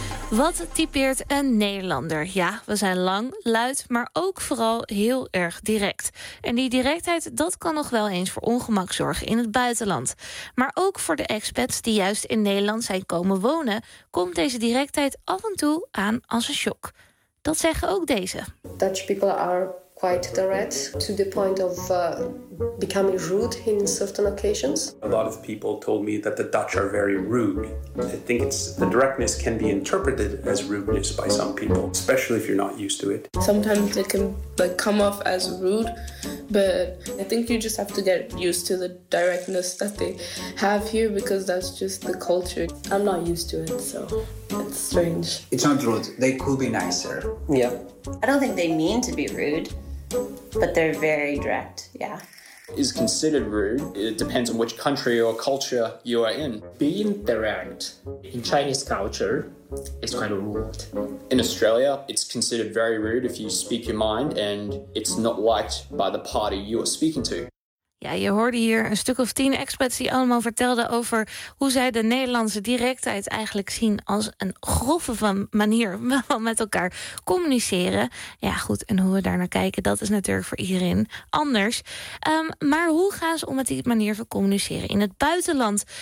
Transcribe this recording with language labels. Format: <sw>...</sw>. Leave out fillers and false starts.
<nl>Wat typeert een Nederlander? Ja, we zijn lang, luid, maar ook vooral heel erg direct. En die directheid, dat kan nog wel eens voor ongemak zorgen in het buitenland. Maar ook voor de expats die juist in Nederland zijn komen wonen, komt deze directheid af en toe aan als een shock. Dat zeggen ook deze.</nl> <en>Dutch people are quite direct, to the point of becoming rude in certain occasions. A lot of people told me that the Dutch are very rude. I think it's the directness can be interpreted as rudeness by some people, especially if you're not used to it. Sometimes it can like come off as rude, but I think you just have to get used to the directness that they have here, because that's just the culture. I'm not used to it, so it's strange. It's not rude. They could be nicer. Yeah. I don't think they mean to be rude, but they're very direct, yeah. Is considered rude. It depends on which country or culture you are in. Being direct in Chinese culture is kind of rude. In Australia, it's considered very rude if you speak your mind and it's not liked by the party you are speaking to.</en> <nl>Ja, je hoorde hier een stuk of 10 experts die allemaal vertelden over hoe zij de Nederlandse directheid eigenlijk zien als een grove manier waarop we met elkaar communiceren. Ja, goed, en hoe we daar naar kijken, dat is natuurlijk voor iedereen anders. Maar hoe gaan ze om met die manier van communiceren in het buitenland?</nl>